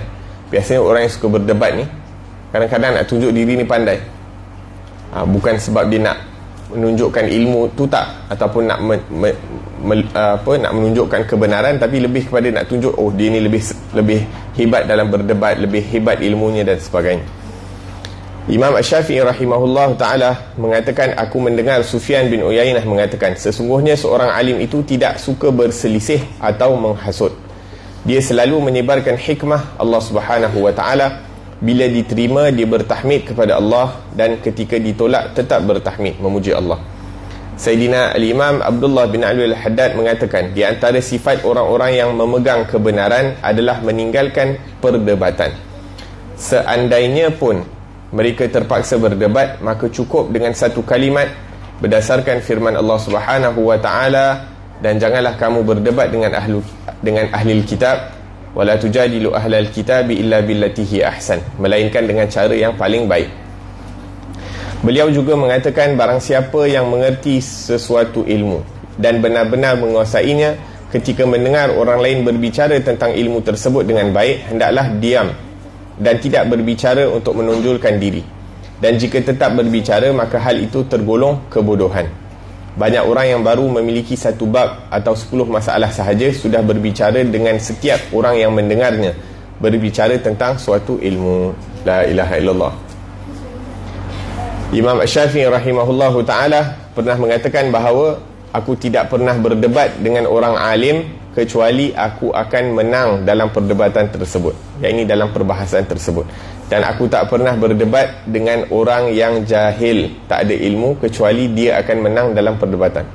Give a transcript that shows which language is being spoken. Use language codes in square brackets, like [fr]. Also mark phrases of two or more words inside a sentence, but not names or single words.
[ms] Biasanya orang yang suka berdebat ni kadang-kadang nak tunjuk diri ni pandai, bukan sebab dia nak menunjukkan ilmu tu tak, ataupun nak nak menunjukkan kebenaran, tapi lebih kepada nak tunjuk, oh dia ni lebih hebat dalam berdebat, lebih hebat ilmunya dan sebagainya. Imam Asy-Syafi'i [ar] رحمه الله تعالى [ms] mengatakan, aku mendengar Sufyan bin Uyainah mengatakan, sesungguhnya seorang alim itu tidak suka berselisih atau menghasut. Dia selalu menyebarkan hikmah Allah [ar] سبحانه وتعالى. [ms] Bila diterima, dia bertahmid kepada Allah, dan ketika ditolak tetap bertahmid, memuji Allah. Sayyidina Al-Imam Abdullah bin Ali Al-Haddad mengatakan, di antara sifat orang-orang yang memegang kebenaran adalah meninggalkan perdebatan. Seandainya pun mereka terpaksa berdebat, maka cukup dengan satu kalimat berdasarkan firman Allah [ar] سبحانه وتعالى, [ms] dan janganlah kamu berdebat dengan ahli kitab, [ar] ولا تجادلوا أهل الكتاب إلا بالتي هي أحسن, [ms] melainkan dengan cara yang paling baik. Beliau juga mengatakan, barang siapa yang mengerti sesuatu ilmu dan benar-benar menguasainya, ketika mendengar orang lain berbicara tentang ilmu tersebut dengan baik, hendaklah diam dan tidak berbicara untuk menonjolkan diri. Dan jika tetap berbicara, maka hal itu tergolong kebodohan. Banyak orang yang baru memiliki satu bab atau 10 masalah sahaja sudah berbicara dengan setiap orang yang mendengarnya, berbicara tentang suatu ilmu. [ar] لا إله إلا الله. [ms] Imam Asy-Syafi'i [ar] رحمه الله تعالى [ms] pernah mengatakan bahawa, aku tidak pernah berdebat dengan orang alim kecuali aku akan menang dalam perdebatan tersebut, yakni dalam perbahasan tersebut. Dan aku tak pernah berdebat dengan orang yang jahil, tak ada ilmu, kecuali dia akan menang dalam perdebatan.